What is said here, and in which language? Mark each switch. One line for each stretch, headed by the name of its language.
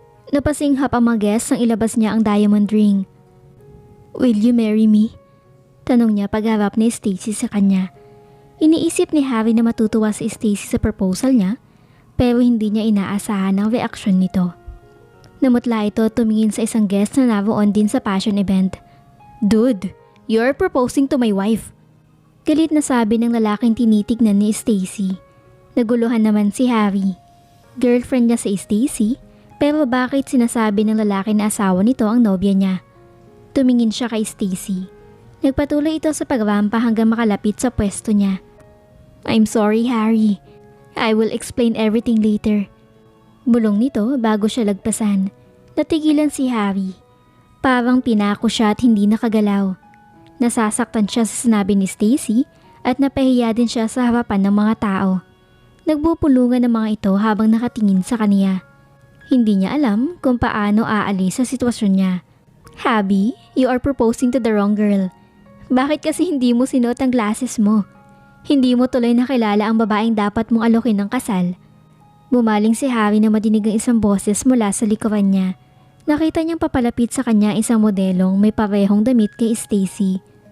Filipino: Napasinghap ang mga guests nang ilabas niya ang diamond ring.
English: "Will you marry me?"
Filipino: Tanong niya pagharap ni Stacy sa kanya. Iniisip ni Harry na matutuwa si Stacy sa proposal niya pero hindi niya inaasahan ang reaksyon nito. Namutla ito tumingin sa isang guest na naroon din sa passion event.
English: "Dude, you're proposing to my wife."
Filipino: Galit na sabi ng lalaking tinitignan ni Stacy. Naguluhan naman si Harry. Girlfriend niya si Stacy, pero bakit sinasabi ng lalaki na asawa nito ang nobya niya? Tumingin siya kay Stacy. Nagpatuloy ito sa pagrampa hanggang makalapit sa pwesto niya.
English: "I'm sorry, Harry. I will explain everything later."
Filipino: Bulong nito bago siya lagpasan. Natigilan si Harry. Parang pinako siya at hindi nakagalaw. Nasasaktan siya sa sinabi ni Stacy at napahiya din siya sa harapan ng mga tao. Nagbupulungan ng mga ito habang nakatingin sa kaniya. Hindi niya alam kung paano aalis sa sitwasyon niya.
English: "Habi, you are proposing to the wrong girl.
Filipino: Bakit kasi hindi mo sinuot ang glasses mo? Hindi mo tuloy nakilala ang babaeng dapat mong alokin ng kasal." Bumaling si Harry na madinig ang isang boses mula sa likuran niya. Nakita niyang papalapit sa kanya isang modelong may parehong damit kay Stacy.